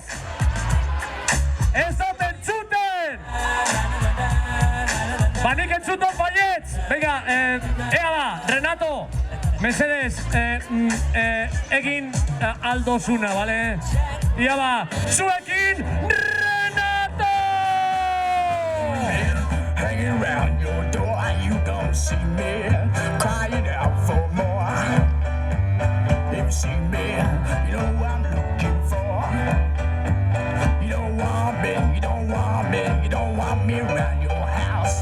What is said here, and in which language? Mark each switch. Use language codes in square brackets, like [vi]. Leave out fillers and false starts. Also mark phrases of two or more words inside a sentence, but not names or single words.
[eu] Ez dut entzuten! Banik entzuten baietz! Venga, ea da, Renato! Mesedez, egin aldozuna, bale? Ia ba, zuekin Renato! [en] Hanging around your door, you don't see me crying out for more. If you see me, you know what I'm looking for. You don't want me, you don't want me, you don't want me around your house.